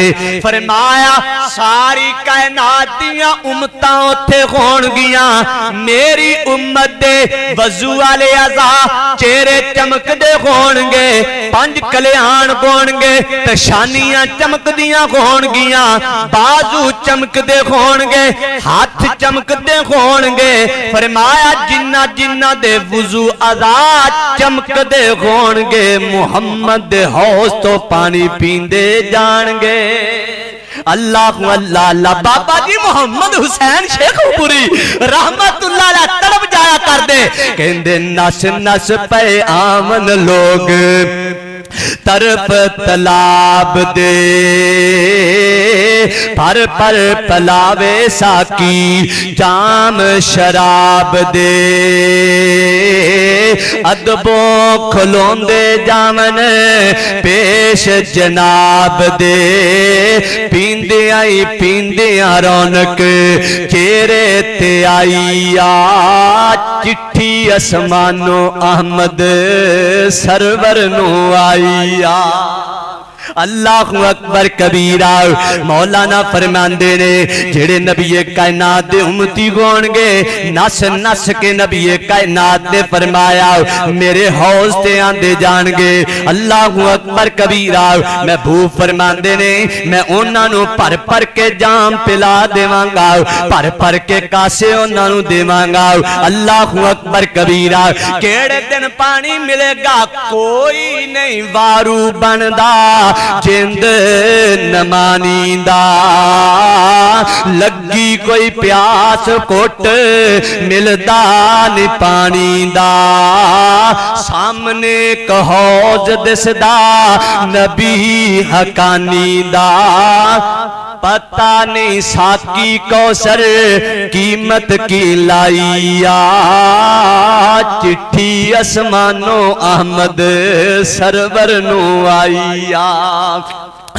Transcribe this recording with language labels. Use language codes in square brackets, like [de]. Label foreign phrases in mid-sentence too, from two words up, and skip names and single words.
[pa] فرمایا ساری کائنات دیاں امتاں اوتھے ہونگیاں، میری امت دے وضو والے اعضا چہرے چمکدے ہونگے، پنج کلیان ہونگے، پیشانیاں چمکدیاں ہونگیاں، بازو چمکدے ہونگے، ہتھ چمکدے ہونگے. فرمایا جنہاں جنہاں دے وضو اعضا چمکدے ہونگے محمد دے حوض توں پانی پیندے جانگے. اللہ اللہ اللہ. بابا جی محمد حسین شیخوپوری [ar] رحمۃ اللہ علیہ [pa] تڑپ جایا کردے، کہندے نس نس پے آمن لوگ طرف تلاب دے، پر پر پلاوے ساقی جام شراب دے, ادبو کھلوندے جاون پیش جناب دے، پیندے آئی پیندے رونق چہرے تے آئی آ، چٹھی اسمانوں احمد سرور نوں آئی آ. [ar] اللّٰهُ أَكْبَرُ كَبِيرًا. [pa] مولانا فرماندے نے جیہڑے نبی کائنات دے امتی ہونگے نس نس کے نبی کائنات نے فرمایا میرے حوض تے آندے جانگے. [ar] اللّٰهُ أَكْبَرُ كَبِيرًا. [pa] محبوب فرماندے نے میں اوہناں نوں بھر بھر کے جام پلا دیوانگا، بھر بھر کے کاسے اوہناں نوں دیوانگا. [ar] اللّٰهُ أَكْبَرُ كَبِيرًا. [pa] کیہڑے دن پانی ملے گا کوئی نہیں وارو بندا، جند نمانی دا, لگی کوئی پیاس کٹ ملدا نی پانی دا، سامنے اک حوض دسدا نبی حقانی دا، پتا نہیں ساقی کوثر قیمت کی لائیا، چٹھی اسمانوں احمد سرور نوں آئیا.